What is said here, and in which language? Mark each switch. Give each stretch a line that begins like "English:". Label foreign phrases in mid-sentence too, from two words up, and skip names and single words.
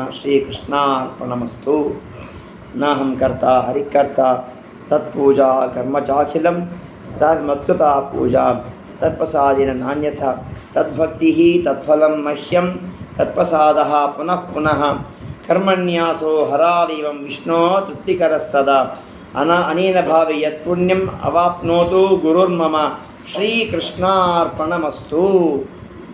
Sanskrit: ಶ್ರೀಕೃಷ್ಣಾರ್ಪಣಮಸ್ತು. ನಾಹಂ ಕರ್ತ ಹರಿಕರ್ತ ತತ್ಪೂಜಾ ಕರ್ಮ ಚಾಖಿಲಂ ತನ್ಮತ್ಕೃತ ಪೂಜಾ ತತ್ಪ್ರಸಾದೇನ ನಾನ್ಯಥ ತದ್ಭಕ್ತಿ ತತ್ಫಲಂ ಮಹ್ಯಂ ತತ್ಪ್ರಸಾದಃ ಪುನಃ ಪುನಃ ಕರ್ಮಣ್ಯಾಸೋ ಹರಾದೇವಂ ವಿಷ್ಣೋ ತೃಪ್ತಿಕರಃ ಸದಾ ಅನೇನ ಭಾವೆ ಯತ್ ಪುಣ್ಯಂ ಅವಾಪ್ನೋತು ಗುರುರ್ಮಮ. ಶ್ರೀಕೃಷ್ಣಾರ್ಪಣಮಸ್ತು.